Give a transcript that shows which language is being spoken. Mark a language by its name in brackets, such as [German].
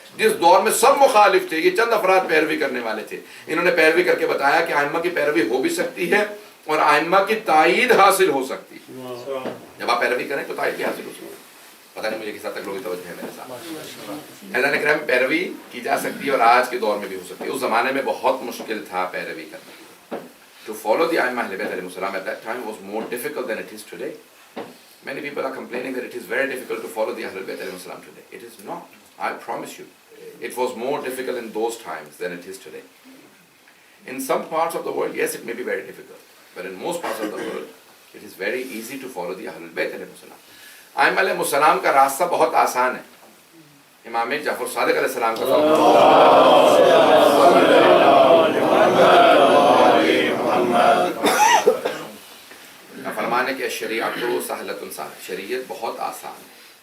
[Urdu] جس دور میں سب مخالف تھے, یہ چند افراد پیروی کرنے والے تھے, انہوں نے پیروی کر کے بتایا کہ ائمہ کی پیروی ہو بھی سکتی ہے اور ائمہ کی تائید حاصل ہو سکتی ہے. جب آپ پیروی کریں تو تائید بھی حاصل ہو سکتی ہے. پتہ نہیں مجھے کس حد تک لوگوں کی توجہ ہے میرے ساتھ. عزیزان کرام پیروی کی جا سکتی ہے اور آج کے دور میں بھی ہو سکتی ہے. اس زمانے میں بہت مشکل تھا پیروی کرنا. [English] To follow the Aimma Ahlul Bayt alayhim salam at that time was more difficult than it is today. Many people are complaining that it is very difficult to follow the Ahlul Bayt alayhim salam today. It is not. I promise you. It was more difficult in those times than it is today. In some parts of the world, yes, it may be very difficult. But in most parts of the world, it is very easy to follow the Ahlul Bayt alayhim salam. [Urdu] Aimma alayhim salam کا راستہ بہت آسان ہے. امام جعفر صادق علیہ السلام کا فرمانے کہ شریعت سہلۃ سہل, شریعت بہت آسان ہے.